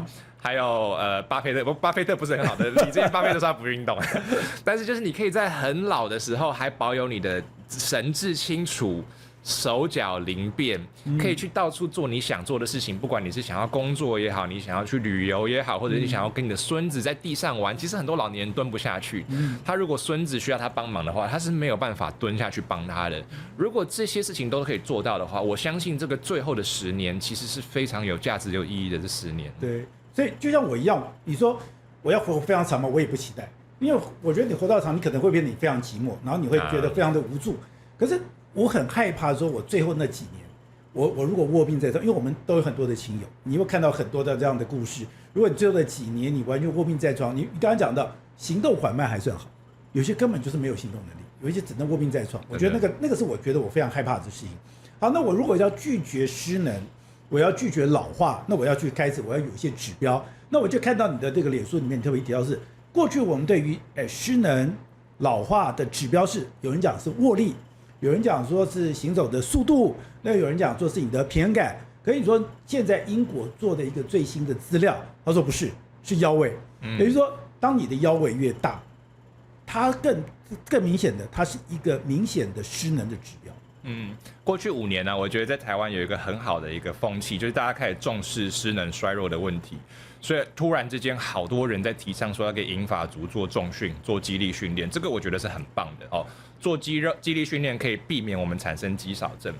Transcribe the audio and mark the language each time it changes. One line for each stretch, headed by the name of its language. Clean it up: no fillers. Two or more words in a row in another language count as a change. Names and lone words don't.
Chinese: 還有巴菲特，巴菲特不是很好的例子，因為巴菲特說他不運動，但是就是你可以在很老的時候還保有你的神志清楚、手腳靈便，可以去到處做你想做的事情，不管你是想要工作也好，你想要去旅遊也好，或者你想要跟你的孫子在地上玩，其實很多老年人蹲不下去，他如果孫子需要他幫忙的話，他是沒有辦法蹲下去幫他的。如果這些事情都可以做到的話，我相信這個最後的10年其實是非常有價值、有意義的。這10年，對。所以就像我一樣，你說我要活非常長嘛，我也不期待，因為我覺得你活到長，你可能會變得你非常寂寞，然後你會覺得非常的無助。可是我很害怕說，我最後那幾年，我如果臥病在床，因為我們都有很多的親友，你會看到很多的這樣的故事。如果你最後的幾年你完全臥病在床，你剛剛講到行動緩慢還算好，有些根本就是沒有行動能力，有一些只能臥病在床。我覺得那個是我覺得我非常害怕的事情。好，那我如果要拒絕失能，我要拒絕老化，那我要去開始，我要有一些指標。那我就看到你的這個臉書裡面，你特別提到是，過去我們對於失能、 老化的指標是，有人講是握力，有人講說是行走的速度，那有人講說是你的平衡感。可以說現在英國做的一個最新的資料，他說不是，是腰圍。等於說，當你的腰圍越大，它更明顯的，它是一個明顯的失能的指標。過去5年呢，我覺得在台灣有一個很好的一個風氣，就是大家開始重視失能衰弱的問題，所以突然之間好多人在提倡說要給銀髮族做重訓、做肌力訓練，這個我覺得是很棒的哦。做肌力訓練可以避免我們產生肌少症。